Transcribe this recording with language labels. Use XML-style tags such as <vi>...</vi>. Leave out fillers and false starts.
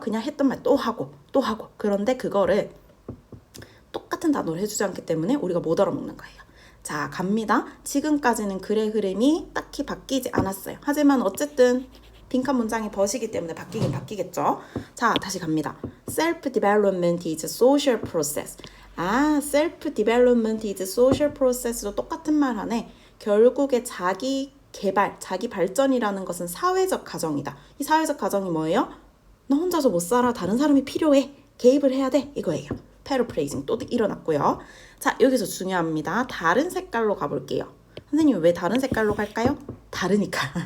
<ko>그냥 했던 말 또 하고 또 하고. 그런데 그거를 똑같은 단어를 해주지 않기 때문에 우리가 못 알아먹는 거예요. 자, 갑니다. 지금까지는 글의 흐름이 딱히 바뀌지 않았어요. 하지만 어쨌든 빈칸 문장이 버시기 때문에 바뀌긴 바뀌겠죠. 자, 다시 갑니다.</ko> <en>Self-development is a social process. self-development is a social process도</en> <ko>똑같은 말 하네. 결국에 자기 개발, 자기 발전이라는 것은 사회적 과정이다. 이 사회적 과정이 뭐예요? 너 혼자서 못 살아. 다른 사람이 필요해. 개입을 해야 돼. 이거예요. 패러프레이징 또 일어났고요. 자, 여기서 중요합니다. 다른 색깔로 가볼게요. 선생님 왜 다른 색깔로 갈까요? 다르니까.</ko>